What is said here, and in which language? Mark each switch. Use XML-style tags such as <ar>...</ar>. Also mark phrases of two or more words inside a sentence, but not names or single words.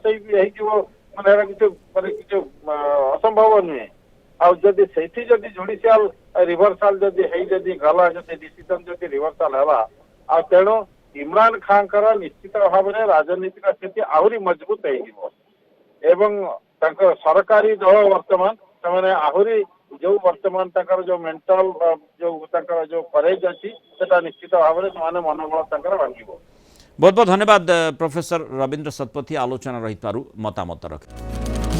<or>ହେଇଯିବ ମାନେ ଏଟା କିଛି ଅସମ୍ଭବ ନୁହେଁ ଆଉ ଯଦି ସେଇଠି ଯଦି</or> <en>judicial reversal</en> <or>ଯଦି ଯଦି ଗଲା ଯଦି ଡିସିସନ ଯଦି ରିଭର୍ସାଲ ହେବା ଆଉ ତେଣୁ ଇମ୍ରାନ ଖାଁଙ୍କର ନିଶ୍ଚିତ ଭାବରେ ରାଜନୈତିକ ସ୍ଥିତି ଆହୁରି ମଜବୁତ ହେଇଯିବ ଏବଂ ତାଙ୍କ ସରକାରୀ ଦଳ ବର୍ତ୍ତମାନ ସେମାନେ ଆହୁରି ଯୋଉ ବର୍ତ୍ତମାନ ତାଙ୍କର ଯୋଉ ମେଣ୍ଟାଲ ଯୋଉ ତାଙ୍କର ଯୋଉ କରେଜ ଅଛି ସେଟା ନିଶ୍ଚିତ ଭାବରେ ସେମାନେ ମନୋବଳ ତାଙ୍କର ଭାଙ୍ଗିବ</or> <hi>बहुत बहुत धन्यवाद प्रोफेसर रविंद्र शतपथी आलोचना रही मतामत रख</hi>